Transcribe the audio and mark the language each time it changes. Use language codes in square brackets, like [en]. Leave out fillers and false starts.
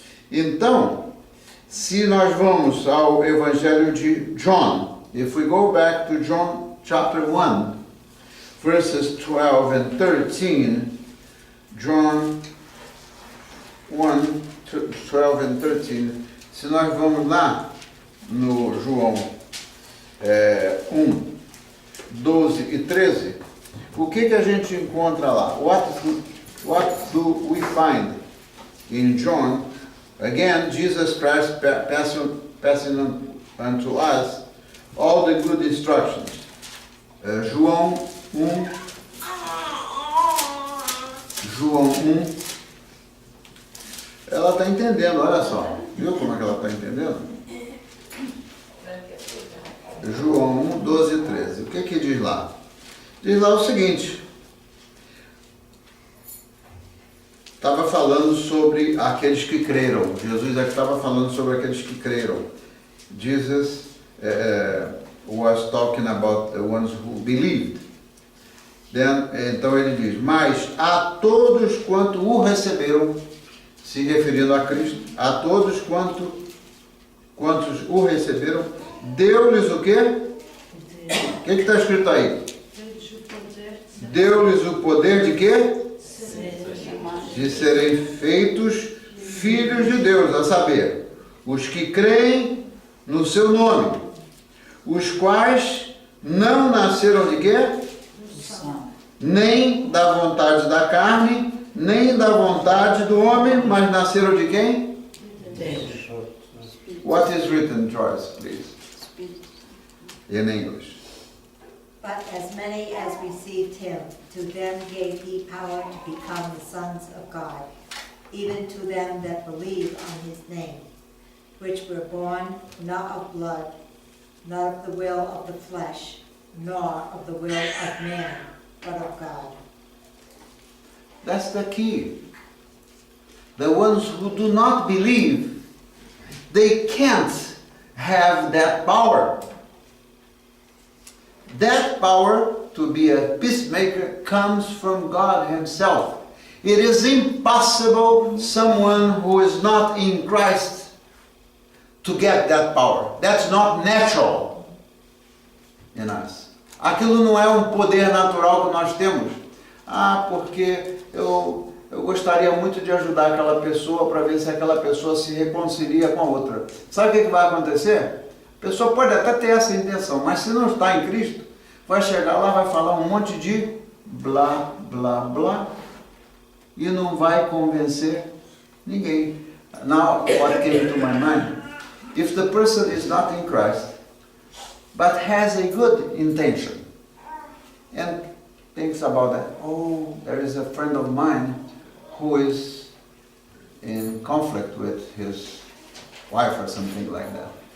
[pt] Então, se nós vamos ao Evangelho de John, [en] if we go back to John chapter 1, verses 12 and 13, [pt] John 1, 12 and 13, se nós vamos lá no João 1, 12 e 13, o que a gente encontra lá? [en] What do we find in John? Again, Jesus Christ passing on to us all the good instructions. [pt] João 1, ela está entendendo, olha só. Viu como é que ela está entendendo? João 1, 12 e 13. O que diz lá? Diz lá o seguinte. Estava falando sobre aqueles que creram. Jesus aqui estava falando sobre aqueles que creram. [en] Jesus was talking about the ones who believed. [pt] Então ele diz, mas a todos quanto o receberam, se referindo a Cristo, a todos quantos o receberam, deu-lhes o quê? O que está escrito aí? Deu-lhes o poder de quê? De serem feitos filhos de Deus, a saber, os que creem no seu nome, os quais não nasceram de quê? Nem da vontade da carne, nem da vontade do homem, mas nasceram de quem? Deus. [en] What is written, Joyce, please? In English. But as many as received him, to them gave he power to become the sons of God, even to them that believe on his name, which were born not of blood, not of the will of the flesh, nor of the will of man, but of God. That's the key. The ones who do not believe, they can't have that power. That power to be a peacemaker comes from God himself. It is impossible someone who is not in Christ to get that power. That's not natural in us. [pt] Aquilo não é um poder natural que nós temos. Porque eu eu gostaria muito de ajudar aquela pessoa para ver se aquela pessoa se reconcilia com a outra. Sabe o que vai acontecer? A pessoa pode até ter essa intenção, mas se não está em Cristo, vai chegar lá, vai falar um monte de blá, blá, blá, e não vai convencer ninguém. [en] Now, what came to my mind? If the person is not in Christ, but has a good intention, and thinks about that, oh, there is a friend of mine who is in conflict with his wife or something like that.